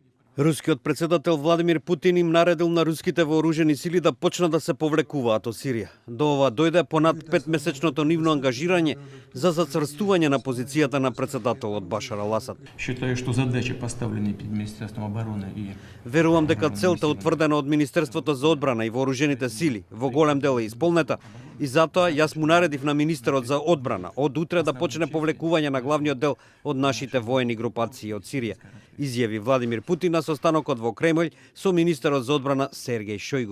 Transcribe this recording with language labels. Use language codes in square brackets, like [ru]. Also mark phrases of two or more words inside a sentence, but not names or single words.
[mk] Рускиот председател Владимир Путин им наредил на руските вооружени сили да почнат да се повлекуваат од Сирија. До ова дојде понад 5-месечното нивно ангажирање за зацрстување на позицијата на председателот Башар ал-Асад. [ru] Считаю, что задачи, поставленные перед Министерством обороны и... [mk] Верувам дека целта утврдена од Министерството за одбрана и вооружените сили во голем дел е исполнета и затоа јас му наредив на министерот за одбрана од утре да почне повлекување на главниот дел од нашите воени групации од Сирија, изјави Владимир Путин на состанокот во Кремљ со министерот за одбрана Сергеј Шојгу.